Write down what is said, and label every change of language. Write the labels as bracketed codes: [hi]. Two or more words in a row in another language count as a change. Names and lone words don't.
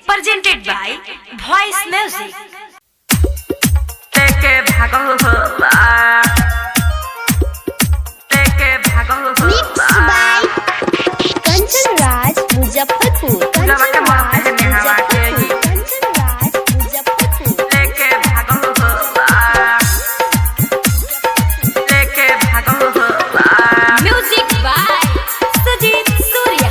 [en] presented by Voice Music. Mixed by Kanchan Raj Muzaffarpur. Kanchan Raj Muzaffarpur. Kanchan Raj Muzaffarpur. Music by Sajid Surya.